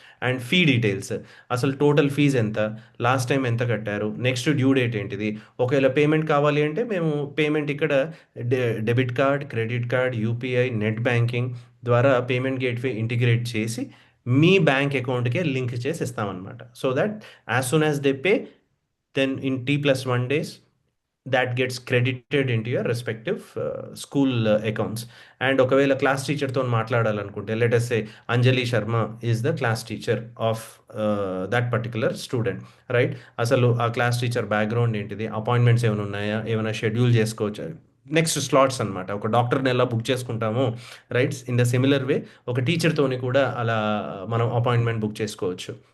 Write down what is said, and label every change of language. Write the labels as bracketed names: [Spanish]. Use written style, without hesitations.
[Telugu] And fee details, అసలు total fees ఎంత, last time ఎంత కట్టారు, నెక్స్ట్ డ్యూ డేట్ ఏంటిది, ఒకవేళ పేమెంట్ కావాలి అంటే మేము పేమెంట్ ఇక్కడ debit card, credit card, UPI, net banking ద్వారా పేమెంట్ గేట్వే ఇంటిగ్రేట్ చేసి మీ బ్యాంక్ అకౌంట్కే లింక్ చేసి ఇస్తామన్నమాట. [English] So that as soon as they pay, then in T+1 days that gets credited into your respective school accounts. [Telugu] And ఒకవేళ class టీచర్తో మాట్లాడాలనుకుంటే, [English] Let us say Anjali Sharma is the class teacher of that particular student, right. [Telugu] అసలు ఆ class teacher background ఏంటిది, appointments ఏమైనా ఉన్నాయా, ఏమైనా schedule చేసుకోవచ్చు, next slots అనమాట. ఒక డాక్టర్ని ఎలా బుక్ చేసుకుంటామో, right, [English] in the similar way [Telugu] ఒక టీచర్తోని కూడా అలా మనం అపాయింట్మెంట్ బుక్ చేసుకోవచ్చు.